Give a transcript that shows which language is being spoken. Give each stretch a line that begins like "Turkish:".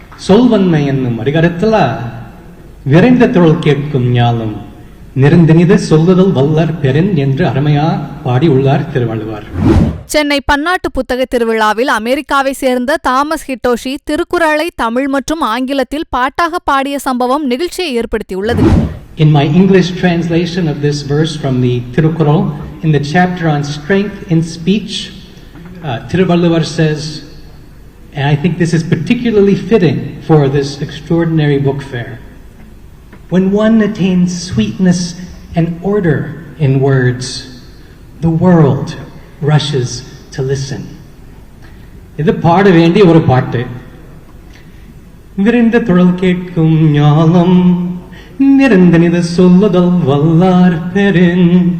Tamil: சொல்வன்மை என்னும் அதிகாரத்தில் விரைந்த தொழில் கேட்கும் ஞானம் நெருந்தினிது சொல்லுதல் வல்லர் பெறின் என்று அருமையா பாடியுள்ளார் திருவள்ளுவர். சென்னை பன்னாட்டு புத்தக திருவிழாவில் அமெரிக்காவை சேர்ந்த தாமஸ் ஹிட்டோஷி திருக்குறளை தமிழ் மற்றும் ஆங்கிலத்தில் பாட்டாக பாடிய சம்பவம் நிகழ்ச்சியை ஏற்படுத்தியுள்ளது.
English: In my English translation of this verse from the Tirukkural, in the chapter on strength in speech, Thiruvalluvar says, and I think this is particularly fitting for this extraordinary book fair, when one attains sweetness and order in words, the world rushes to listen.
Tamil: இது பாட வேண்டிய ஒரு பாட்டு. விரைந்த தொழில் கேட்கும் ஞானம் நிறந்தனிது சொல்லுதல் வல்லார் பெறின்.